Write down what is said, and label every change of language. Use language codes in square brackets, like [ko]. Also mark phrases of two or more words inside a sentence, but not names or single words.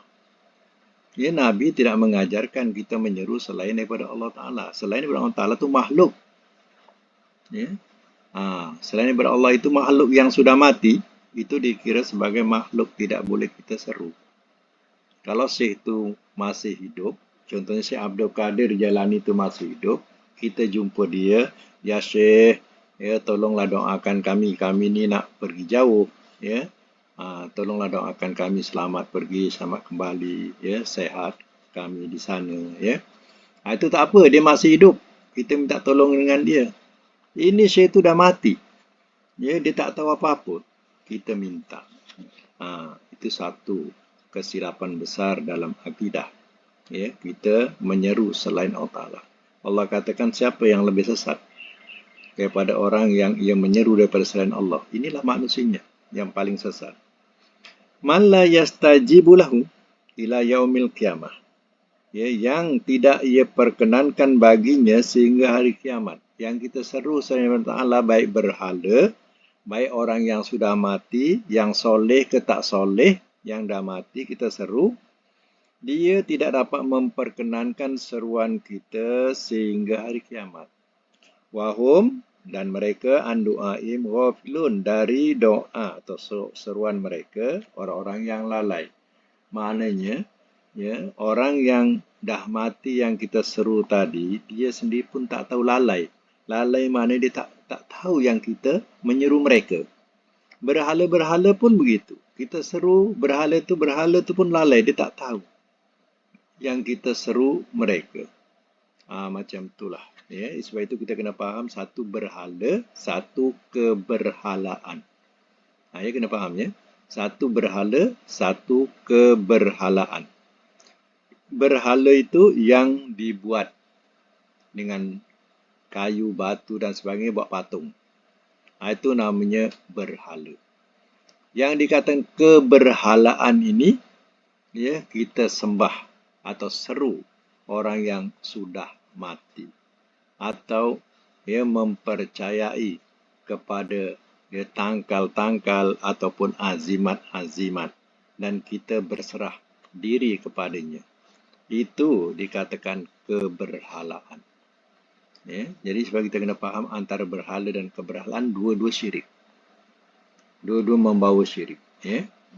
[ms] Ya, Nabi tidak mengajarkan kita menyeru selain daripada Allah Ta'ala. Selain daripada Allah Ta'ala itu makhluk. Ya. Selain daripada Allah itu makhluk yang sudah mati, itu dikira sebagai makhluk tidak boleh kita seru. Kalau Syekh itu masih hidup, contohnya Syekh Abdul Qadir Jailani itu masih hidup, kita jumpa dia, ya Syekh, ya tolonglah doakan kami ni nak pergi jauh, ya. Tolonglah doakan kami selamat pergi, selamat kembali, ya, sehat kami di sana, ya. Itu tak apa, dia masih hidup. Kita minta tolong dengan dia. Ini Syekh itu dah mati. Ya, dia tak tahu apa-apa. Kita minta. Itu satu kesilapan besar dalam akidah. Ya, kita menyeru selain Allah Ta'ala. Allah katakan siapa yang lebih sesat daripada orang yang ia menyeru daripada selain Allah. Inilah manusianya yang paling sesat. [ar] من لا يستجيب له إلى يوم القيامة. [ms] Ya, yang tidak ia perkenankan baginya sehingga hari kiamat. Yang kita seru selain Allah Ta'ala, baik berhala, baik orang yang sudah mati, yang soleh ke tak soleh, yang dah mati kita seru, dia tidak dapat memperkenankan seruan kita sehingga hari kiamat. [ar] Wahum, [ms] dan mereka [ar] عن دعائهم غافلون, [ms] dari doa atau seruan mereka, orang-orang yang lalai. Maknanya, ya, orang yang dah mati yang kita seru tadi, dia sendiri pun tak tahu lalai. Lalai maknanya dia tak tahu yang kita menyeru mereka. Berhala-berhala pun begitu. Kita seru berhala tu pun lalai, dia tak tahu yang kita seru mereka. Macam itulah. Ya, sebab itu kita kena faham satu berhala, satu keberhalaan. Ya, kena faham ya. Satu berhala, satu keberhalaan. Berhala itu yang dibuat dengan kayu, batu dan sebagainya buat patung. Itu namanya berhala. Yang dikatakan keberhalaan ini, ya, kita sembah atau seru orang yang sudah mati. Atau ya, mempercayai kepada ya, tangkal-tangkal ataupun azimat-azimat. Dan kita berserah diri kepadanya. Itu dikatakan keberhalaan. Ya, jadi sebab kita kena faham antara berhala dan keberhalaan, dua-dua syirik. Dua-dua membawa syirik. Ya.